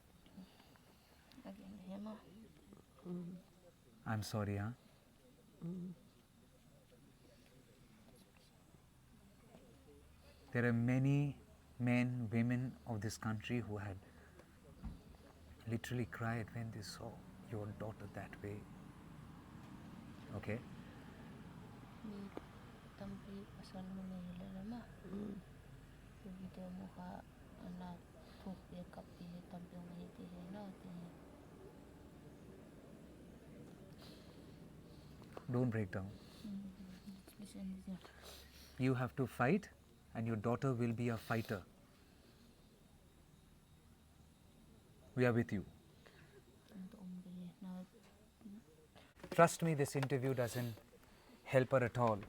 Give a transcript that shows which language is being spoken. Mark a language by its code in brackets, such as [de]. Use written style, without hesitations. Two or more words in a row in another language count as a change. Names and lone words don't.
[en] I'm sorry, huh? There are many men, women of this country who had literally cried when they saw your daughter that way. Okay? [tcz] Tampi pasal mo na hila ma. Video mo ka anak thuk ye kapi tampi mo hiti hila ti. [en] Don't break down. You have to fight, and your daughter will be a fighter. We are with you. Trust me, this interview doesn't help her at all.